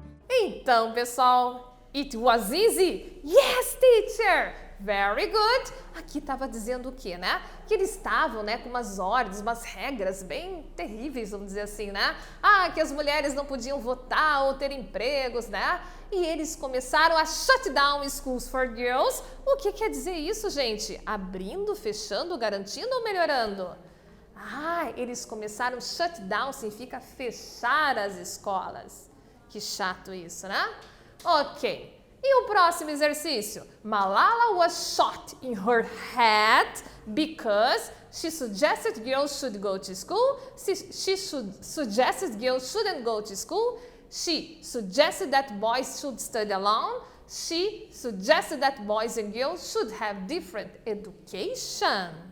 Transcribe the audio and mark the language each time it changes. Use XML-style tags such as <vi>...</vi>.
<pt>Então, pessoal,</pt> <en>it was easy? Yes, teacher! Very good!</en> <pt>Aqui estava dizendo o quê, né? Que eles estavam, né, com umas ordens, umas regras bem terríveis, vamos dizer assim, né? Que as mulheres não podiam votar ou ter empregos, né? E eles começaram a</pt> <en>shut down schools for girls.</en> <pt>O que quer dizer isso, gente? Abrindo, fechando, garantindo ou melhorando? Eles começaram, shut down significa fechar as escolas. Que chato isso, né? Ok. E o próximo exercício?</pt> <en>Malala was shot in her head because she suggested girls should go to school. She suggested girls shouldn't go to school. She suggested that boys should study alone. She suggested that boys and girls should have different education.</en>